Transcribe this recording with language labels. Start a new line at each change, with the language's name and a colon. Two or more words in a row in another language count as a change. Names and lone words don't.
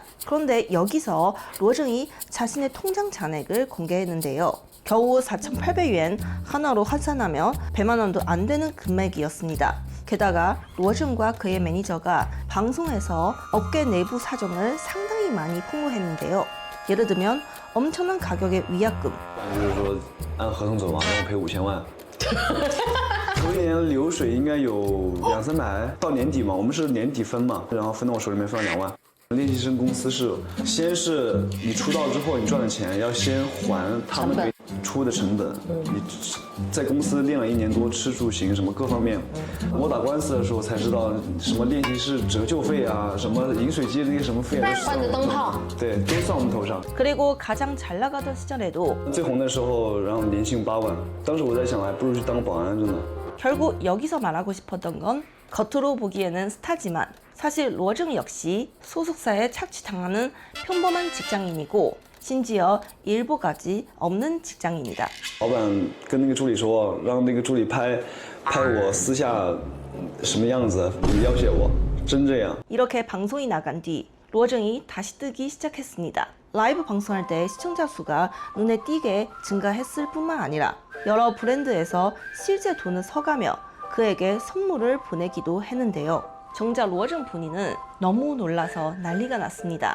Korean: 그런데 여기서 로정이 자신의 통장 잔액을 공개했는데요. 겨우 4,800위안 하나로 환산하며 100만 원도 안 되는 금액이었습니다. 게다가 로정과 그의 매니저가 방송에서 업계 내부 사정을 상당히 많이 폭로했는데요. 예를 들면 엄청난 가격의 위약금.
Chinese: 就是说按合同走嘛，让我赔5000万。头一年流水应该有200-300，到年底嘛，我们是年底分嘛，然后分到我手里面分了2万。练习生公司是先是你出道之后你赚的钱要先还他们给出的成本，你在公司练了1年多，吃住行什么各方面，我打官司的时候才知道什么练习室折旧费啊，什么饮水机那些什么费啊，换的灯泡，对，都算我们头上。
Korean: 그리고 가장 잘 나가던 시절에도
Chinese: 最红的时候，然后年薪8万，当时我在想，还不如去当个保安，真的。
Korean: 결국 여기서 말하고 싶었던 건 겉으로 보기에는 스타지만 사실 로정 역시 소속사에 착취당하는 평범한 직장인이고 심지어 일보까지 없는 직장인이다.
Chinese: 老板跟那个助理说，让那个助理拍我私下什么样子，要挟我，真这样。
Korean: 이렇게 방송이 나간 뒤 로정이 다시 뜨기 시작했습니다. 라이브 방송할 때 시청자 수가 눈에 띄게 증가했을 뿐만 아니라 여러 브랜드에서 실제 돈을 써가며 그에게 선물을 보내기도 했는데요. 정작 로정 본인은 너무 놀라서 난리가 났습니다.